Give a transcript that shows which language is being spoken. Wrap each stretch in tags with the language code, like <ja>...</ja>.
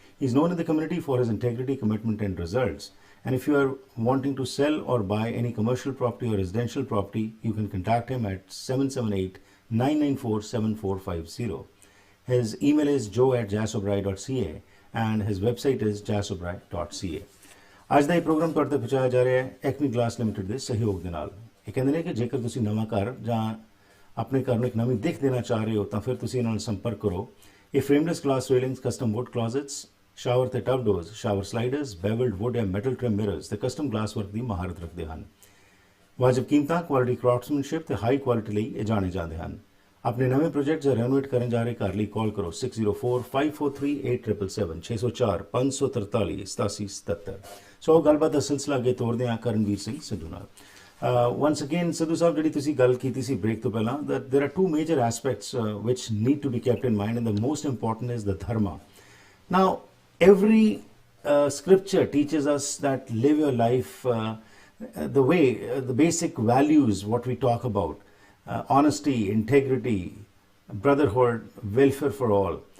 <en>He is known in the community for his integrity, commitment and results. And if you are wanting to sell or buy any commercial property or residential property, you can contact him at 778-994-7450. His email is joe@jasobrai.ca and his website is jasobrai.ca.</en> <pa>ਅੱਜ ਦਾ ਇਹ programme ਤੁਹਾਡੇ ਤੱਕ ਪਹੁੰਚਾਇਆ ਜਾ ਰਿਹਾ ਹੈ ਐਕਮੀ glass limited ਦੇ ਸਹਿਯੋਗ ਦੇ ਨਾਲ। ਇਹ ਕਹਿੰਦੇ ਨੇ ਕਿ ਜੇਕਰ ਤੁਸੀਂ ਨਵਾਂ ਘਰ ਜਾਂ ਆਪਣੇ ਘਰ ਨੂੰ ਇੱਕ ਨਵੀਂ ਦਿੱਖ ਦੇਣਾ ਚਾਹ ਰਹੇ ਹੋ ਤਾਂ ਫਿਰ ਤੁਸੀਂ ਇਹਨਾਂ ਨਾਲ ਸੰਪਰਕ ਕਰੋ। ਇਹ ਫਰੇਮਲੈਸ ਗਲਾਸ ਰੇਲਿੰਗਸ, ਕਸਟਮ ਵੁੱਡ ਕਲੋਜ਼ਟਸ, ਸ਼ਾਵਰ ਤੇ ਟਬ ਡੋਰਸ, ਸ਼ਾਵਰ ਸਲਾਈਡਰਸ, ਬੈਵਲਡ ਵੁੱਡ ਜਾਂ ਮੈਟਲ ਟ੍ਰਿਮ ਮਿਰਰਸ ਤੇ ਕਸਟਮ ਗਲਾਸ ਵਰਕ ਦੀ ਮਹਾਰਤ ਰੱਖਦੇ ਹਨ। ਵਾਜਬ ਕੀਮਤਾਂ, ਕੁਆਲਿਟੀ ਕਰਾਫਟਸਮੈਨਸ਼ਿਪ ਤੇ ਹਾਈ ਕੁਆਲਿਟੀ ਲਈ ਇਹ ਜਾਣੇ ਜਾਂਦੇ ਹਨ। ਆਪਣੇ ਨਵੇਂ ਪ੍ਰੋਜੈਕਟ ਜਾਂ ਰੈਨੋਵੇਟ ਕਰਨ ਜਾ ਰਹੇ ਘਰ ਲਈ ਕਾਲ ਕਰੋ 6045438777 604 543 8777। ਸੋ ਗੱਲਬਾਤ ਦਾ ਸਿਲਸਿਲਾ ਅੱਗੇ ਤੋਰਦੇ ਹਾਂ ਕਰਨਵੀਰ ਸਿੰਘ ਸਿੱਧੂ ਨਾਲ।</pa> <en>Once again, Sidhu Sahab,</en> <pa>ਜਿਹੜੀ ਤੁਸੀਂ ਗੱਲ ਕੀਤੀ ਸੀ ਬ੍ਰੇਕ ਤੋਂ ਪਹਿਲਾਂ,</pa> <en>that there are two major aspects which need to be kept in mind, and the most important is the dharma. Now, every scripture teaches us that live your life the way, the basic values, what we talk about, honesty, integrity, brotherhood, welfare for all.</en>